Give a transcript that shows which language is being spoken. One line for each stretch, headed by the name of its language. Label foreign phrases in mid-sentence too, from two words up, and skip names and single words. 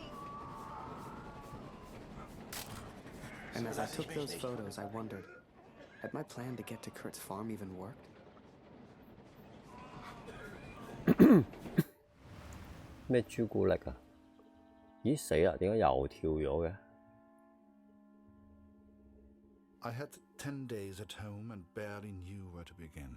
English: And as I took those photos, I wondered, Had my plan to get to Kurt's farm even worked?
Cantonese: 咩朱古力啊？咦死啦！點解又跳咗嘅？
English: I had 10 days at home and barely knew where to begin.